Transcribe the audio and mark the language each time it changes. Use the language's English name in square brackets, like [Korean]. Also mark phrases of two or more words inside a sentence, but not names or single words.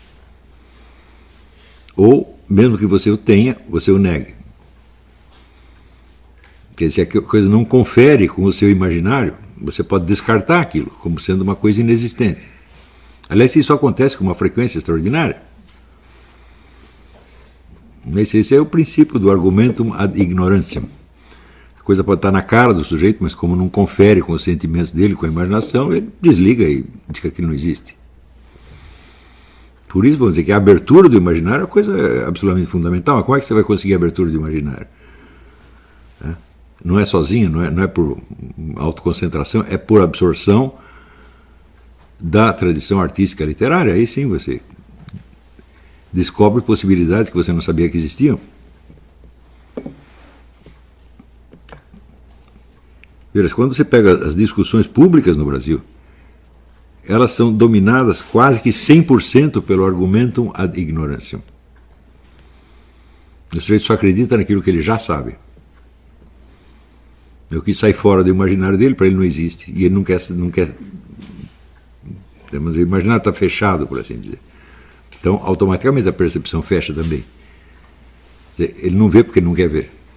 [Portuguese] Ou, mesmo que você o tenha, você o negue. Porque se a coisa não confere com o seu imaginário, você pode descartar aquilo como sendo uma coisa inexistente. Aliás, isso acontece com uma frequência extraordinária. Esse é o princípio do [Latin] argumentum ad ignorantiam. [Portuguese] A coisa pode estar na cara do sujeito, mas como não confere com os sentimentos dele, com a imaginação, ele desliga e diz que aquilo não existe. Por isso, vamos dizer que a abertura do imaginário é uma coisa absolutamente fundamental. Mas como é que você vai conseguir a abertura do imaginário? Não é sozinho, não é por autoconcentração, é por absorção da tradição artística literária. Aí sim você descobre possibilidades que você não sabia que existiam. Quando você pega as discussões públicas no Brasil, elas são dominadas quase que 100% pelo [Latin] argumentum ad ignorantiam. [Portuguese] O sujeito só acredita naquilo que ele já sabe. O que sai fora do imaginário dele, para ele não existe. E ele não quer o imaginário está fechado, por assim dizer. Então, automaticamente a percepção fecha também. Ele não vê porque ele não quer ver.